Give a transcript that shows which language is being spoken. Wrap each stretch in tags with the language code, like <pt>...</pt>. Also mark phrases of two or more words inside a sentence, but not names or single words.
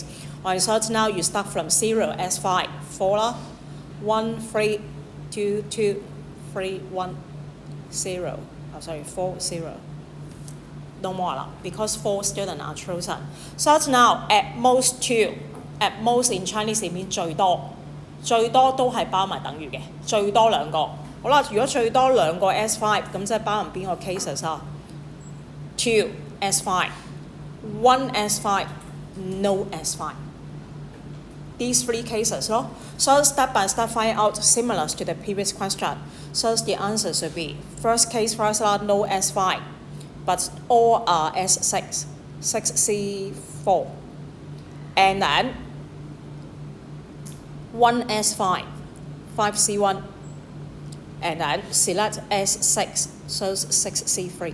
<en>So now you start from 0, S5, 4, 1, 3, 2, 2, 3, 1, 0. 4, 0. No more because 4 students are chosen. So now at most 2, at most in Chinese it means</en> <yue>最多都係包埋等於嘅，最多兩個。好啦，如果最多兩個 S5， 咁即係包含邊個 cases 啊 ？</yue> <en>2 S5, 1 S5, no S5. These 3 cases</en> <yue>咯。</yue> <en>So step by step find out similar to the previous question. So the answer should be first case first no S5, but all are S6, 6C4, and then 1 S5, 5C1, and then select S6, so 6C3.</en>